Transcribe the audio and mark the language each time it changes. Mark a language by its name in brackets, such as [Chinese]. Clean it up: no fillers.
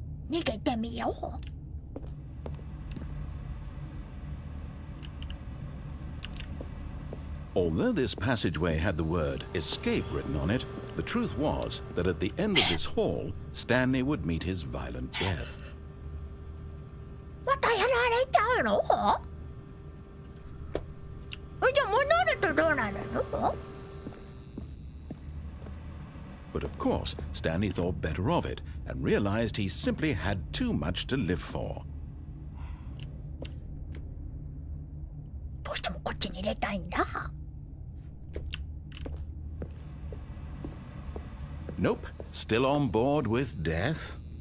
[Japanese] 逃げてみよう。 [English] Although this passageway had the word escape written on it, the truth was that at the end of this hall, Stanley would meet his violent death. [Japanese] またやられちゃうの？じゃあ戻るとどうなるの？ [English] But of course, Stanley thought better of it and realized he simply had too much to live for. [Japanese] どうしてもこっちに入れたいんだ。 [English] Nope, still on board with death.